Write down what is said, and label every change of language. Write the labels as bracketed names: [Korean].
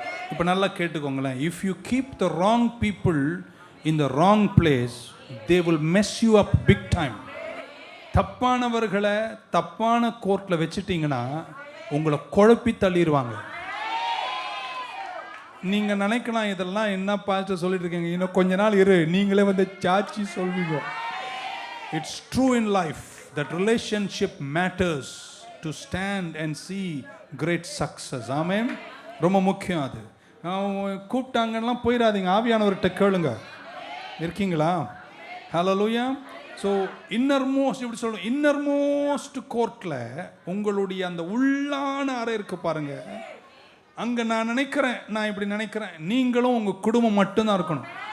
[Tamil] இப்போ நல்லா கேட்டுக்கோங்களேன். [English] If you keep the wrong people in the wrong place, they will mess you up big time. [Tamil] தப்பானவர்களை தப்பான கோர்ட்டில் வச்சுட்டிங்கன்னா உங்களை குழப்பி தள்ளிடுவாங்க. நீங்கள் நினைக்கலாம், இதெல்லாம் என்ன பார்த்து சொல்லிட்டு இருக்கீங்க, இன்னும் கொஞ்ச நாள் இரு, நீங்களே சாட்சி சொல்வீங்க. [English] It's true in life that relationship matters to stand and see great success. [Tamil] ஆமென். ரொம்ப முக்கியம். அது கூப்பிட்டாங்கன்னா போயிடாதீங்க, ஆவியானவர்கிட்ட கேளுங்க. இருக்கீங்களா? ஹல்லேலூயா. ஸோ இன்னர் மோஸ்ட், இப்படி சொல்லணும், இன்னர் மோஸ்ட் கோர்ட்டில் உங்களுடைய அந்த உள்ளான அறை இருக்கு பாருங்க. அங்கே நான் நினைக்கிறேன், நான் இப்படி நினைக்கிறேன், நீங்களும் உங்கள் குடும்பம் மட்டும்தான் இருக்கணும்.